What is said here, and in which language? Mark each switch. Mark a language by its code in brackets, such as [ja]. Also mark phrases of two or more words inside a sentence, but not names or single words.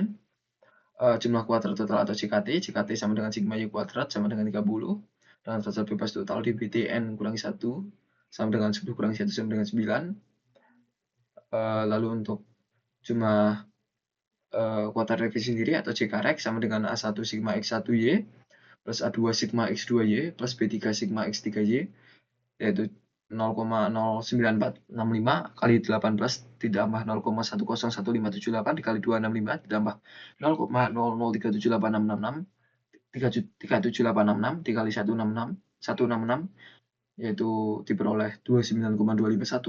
[id] Jumlah kuadrat total atau JKT sama dengan sigma Y kuadrat sama dengan 30, dan derajat bebas total DBT N kurangi 1 sama dengan 10 kurangi 1 sama dengan 9. Lalu untuk jumlah kuadrat revisi sendiri atau JKREX sama dengan A1 sigma X1Y plus A2 sigma X2Y plus B3 sigma X3Y, yaitu 0,09465 kali 18 ditambah 0,101578 dikali 265 ditambah 0,0037866 37866 dikali 166 yaitu diperoleh 29,251.